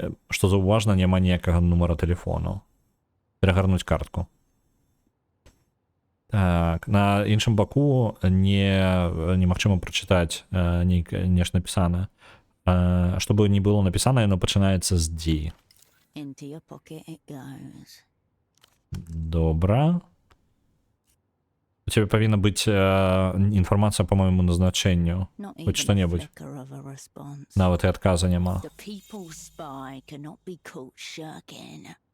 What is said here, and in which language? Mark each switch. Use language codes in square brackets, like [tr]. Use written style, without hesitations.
[be] Што заўважна, няма ніякага нумара тэлефону. Перагарнуць картку. Так, на іншым баку немагчыма прачытаць нешта напісана. Што бы не было напісана, яно пачынаецца з D. [en] Into your pocket it goes. [be] Добра. У цябе павінна быць інфармацыя па майму назначэнню. Хоць што-небудзь. Нават і адказа няма. [en] The people's spy cannot be caught shirking.